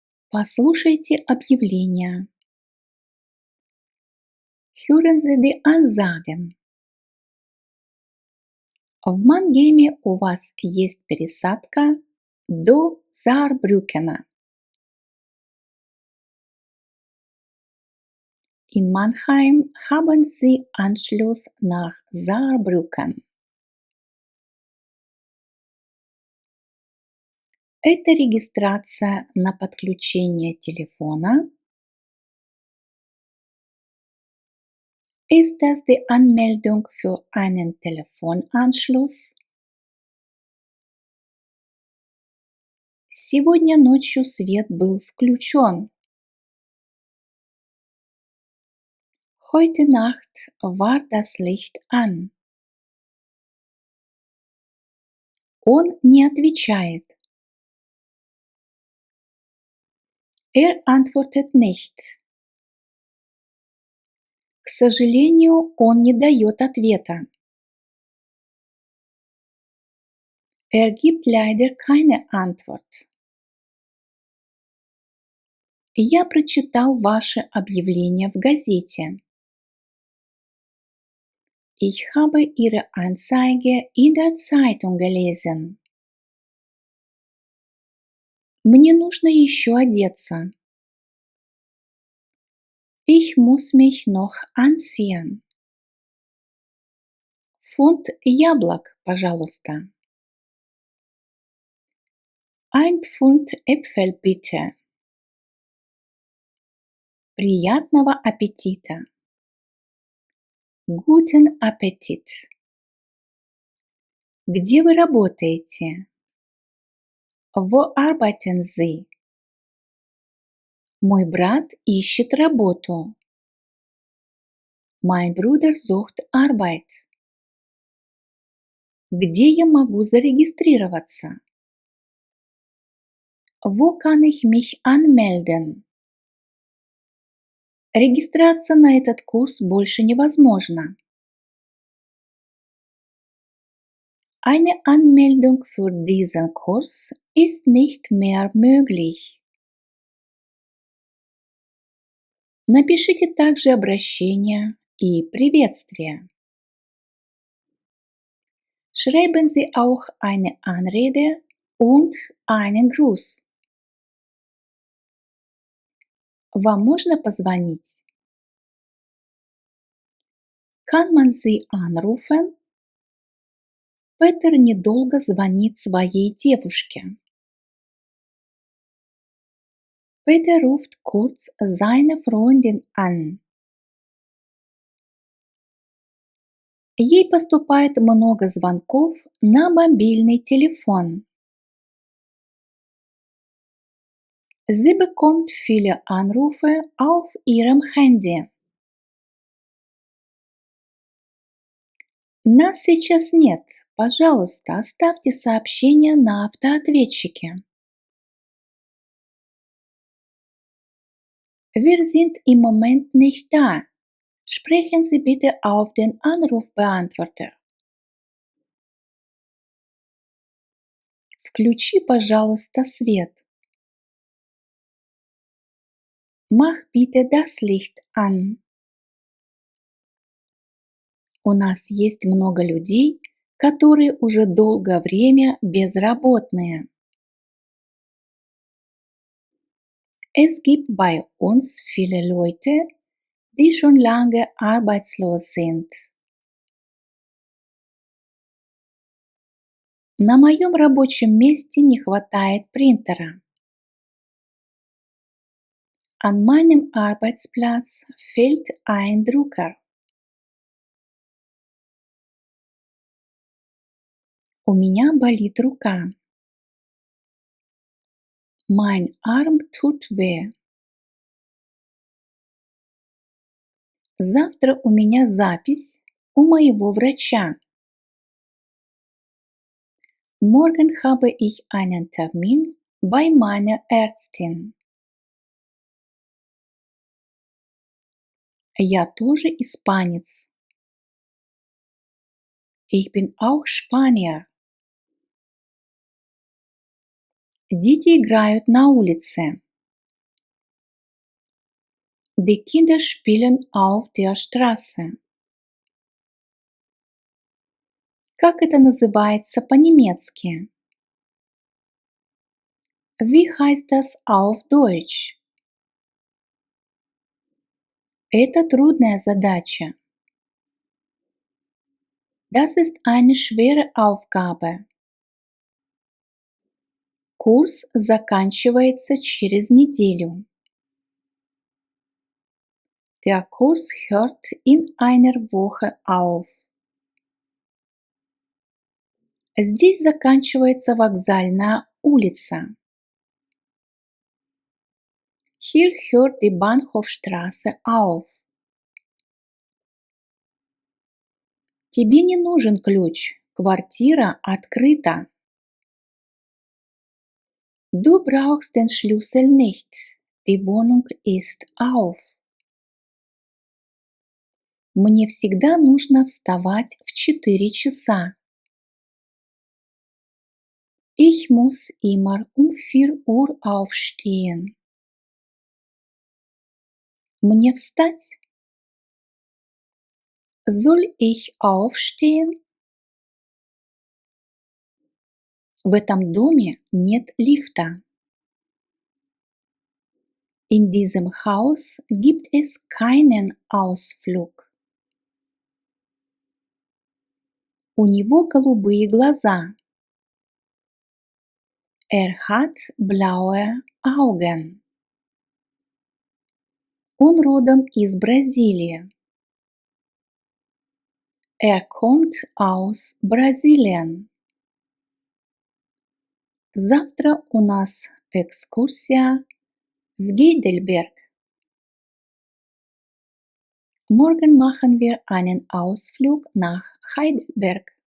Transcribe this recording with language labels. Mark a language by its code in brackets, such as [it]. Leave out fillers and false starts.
[ru] Послушайте объявления. [de] Hören Sie die Ansagen. [ru] В Мангейме у вас есть пересадка до Saarbrückена. [de] In Mannheim haben Sie Anschluss nach Saarbrücken. [ru] Это регистрация на подключение телефона. [de] Ist das die Anmeldung für einen Telefonanschluss? [ru] Сегодня ночью свет был включен. [de] Heute Nacht war das Licht an. [ru] Он не отвечает. [de] Antwortet nicht. [ru] К сожалению, он не дает ответа. [de] Gibt leider keine Antwort. [ru] Я прочитал ваше объявление в газете. [de] Ich habe Ihre Anzeige in der Zeitung gelesen. [ru] Мне нужно еще одеться. [de] Ich muss mich noch anziehen. [ru] Фунт яблок, пожалуйста. [de] Ein Pfund Äpfel bitte. [ru] Приятного аппетита. [de] Guten Appetit. [ru] Где вы работаете? [de] Wo arbeiten Sie? [ru] Мой брат ищет работу. [de] Mein Bruder sucht Arbeit. [ru] Где я могу зарегистрироваться? [de] Wo kann ich mich anmelden? [ru] Регистрация на этот курс больше невозможна. [de] Eine Anmeldung für diesen Kurs ist nicht mehr möglich. [ru] Напишите также обращение и приветствие. [de] Schreiben Sie auch eine Anrede und einen Gruß. [ru] Вам можно позвонить? [de] Kann man Sie anrufen? [ru] Петер недолго звонит своей девушке. [de] Peter ruft kurz seine Freundin an. [ru] Ей поступает много звонков на мобильный телефон. [de] Sie bekommt viele Anrufe auf ihrem Handy. [ru] Нас сейчас нет. Пожалуйста, оставьте сообщение на автоответчике. [de] Wir sind im Moment nicht da. Sprechen Sie bitte auf den Anrufbeantworter. [ru] Включи, пожалуйста, свет. [de] Mach bitte das Licht an. [ru] У нас есть много людей, которые уже долгое время безработные. [de] Es gibt bei uns viele Leute, die schon lange arbeitslos sind. [ru] На моем рабочем месте не хватает принтера. [de] An meinem Arbeitsplatz fehlt ein Drucker. [ru] У меня болит рука. [de] Mein Arm tut weh. [ru] Завтра у меня запись у моего врача. [de] Morgen habe ich einen Termin bei meiner Ärztin. [ru] Я тоже испанец. [de] Ich bin auch Spanier. [ru] Дети играют на улице. [de] Die Kinder spielen auf der Straße. [ru] Как это называется по-немецки? [de] Wie heißt das auf Deutsch? [ru] Это трудная задача. [de] Das ist eine schwere Aufgabe. [ru] Курс заканчивается через неделю. [de] Der Kurs hört in einer Woche auf. [ru] Здесь заканчивается вокзальная улица. [de] Hier hört die Bahnhofstraße auf. [ru] Тебе не нужен ключ, квартира открыта. [de] Du brauchst den Schlüssel nicht, die Wohnung ist auf. [ru] Мне всегда нужно вставать в 4 часа. [de] Ich muss immer um 4 Uhr aufstehen. [ru] Мне встать? [de] Soll ich aufstehen? [ru] В этом доме нет лифта. [de] In diesem Haus gibt es keinen Ausflug. [ru] У него голубые глаза. [de] Hat blaue Augen. [ru] Он родом из Бразилии. [de] Kommt aus Brasilien. [ru] Завтра у нас экскурсия в Гейдельберг. [de] Morgen machen wir einen Ausflug nach Heidelberg.